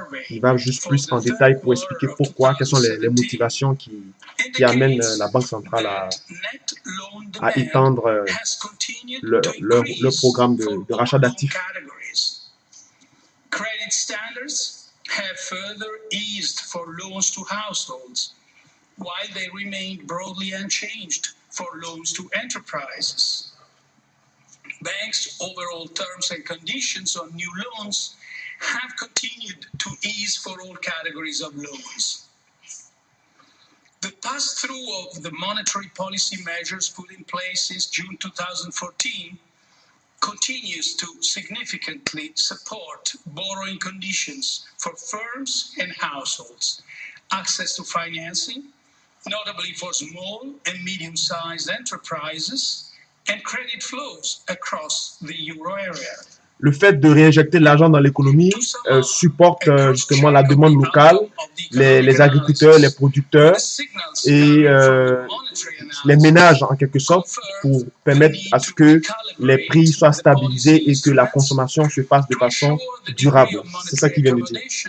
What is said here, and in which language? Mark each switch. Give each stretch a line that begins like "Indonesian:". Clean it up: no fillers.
French: Il va juste plus en détail pour expliquer pourquoi, quelles sont les motivations qui amènent la Banque centrale à étendre leur programme de rachat d'actifs.
English: Credit standards have further eased for loans to households, while they remained broadly unchanged for loans to enterprises. Banks' overall terms and conditions on new loans have continued to ease for all categories of loans. The pass-through of the monetary policy measures put in place since June 2014 continues to significantly support borrowing conditions for firms and households, access to financing, notably for small and medium-sized enterprises, and credit flows across the euro area.
French: Le fait de réinjecter de l'argent dans l'économie supporte justement la demande locale, les agriculteurs, les producteurs et les ménages en quelque sorte, pour permettre à ce que les prix soient stabilisés et que la consommation se fasse de façon durable. C'est ça qu'il vient de dire.